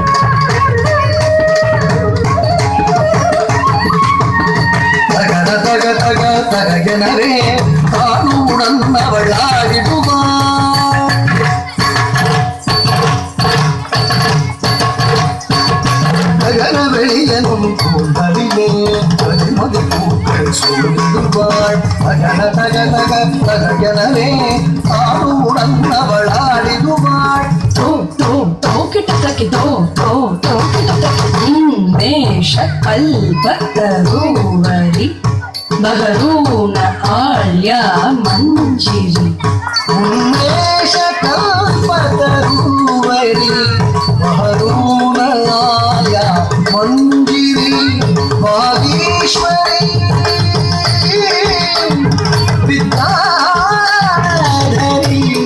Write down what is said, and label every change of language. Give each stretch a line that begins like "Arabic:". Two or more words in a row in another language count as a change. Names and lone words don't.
Tamil: தகன தக தக தகனரே தானுடன் அவள் ஆடிடுவார் ககனவெளியனும் கூந்தலிலே கதிர்மதி பூக்கள் சூடிடுவாள் தகன தக தக தகனரே தானுடன் அவள் ஆடிடுவாள்
Marathi: कल्पतरुवरि बहरून आल्या मंजिरी उन्मेष कल्पतरुवरि बहरून आल्या मंजिरी वागीश्वरी विद्याधरी